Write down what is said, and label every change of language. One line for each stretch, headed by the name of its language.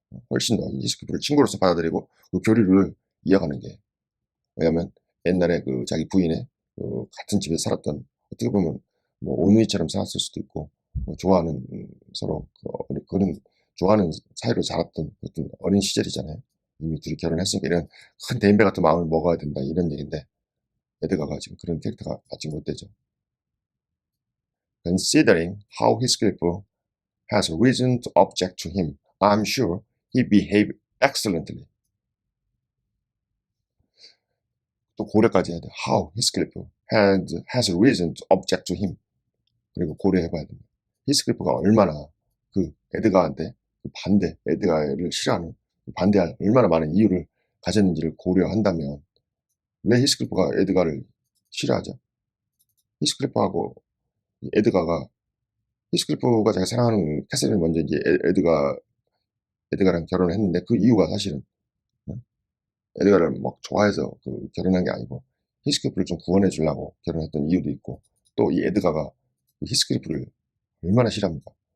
Korean: 훨씬 더 히스클프를 친구로서 받아들이고 그 교류를 이어가는 게 왜냐면 옛날에 그 자기 부인의 그 같은 집에 살았던 어떻게 보면 뭐 오누이처럼 살았을 수도 있고 뭐 좋아하는 서로 그런 좋아하는 사이로 자랐던 어떤 어린 시절이잖아요. 이미 둘이 결혼했으니까 이런 큰 대인배 같은 마음을 먹어야 된다 이런 얘기인데 에드가가 지금 그런 캐릭터가 아직 못 되죠.
English: Considering how Heathcliff has reason to object to him, I'm sure he behaved excellently.
Korean: 또 고려까지 해야 돼.
English: How Heathcliff has reason to object to him.
Korean: 그리고 고려해봐야 됩니다. 히스클리프가 얼마나 그 에드가한테 반대, 에드가를 싫어하는 반대할 얼마나 많은 이유를 가졌는지를 고려한다면 왜 히스클리프가 에드가를 싫어하죠? 히스클리프하고 에드가가 히스클리프가 자기가 사랑하는 캐서린을 먼저 이제 에드가랑 결혼을 했는데 그 이유가 사실은 에드가를 막 좋아해서 그 결혼한 게 아니고 히스클리프를 좀 구원해 주려고 결혼했던 이유도 있고 또 이 에드가가 히스클리프를 얼마나 싫어합니까?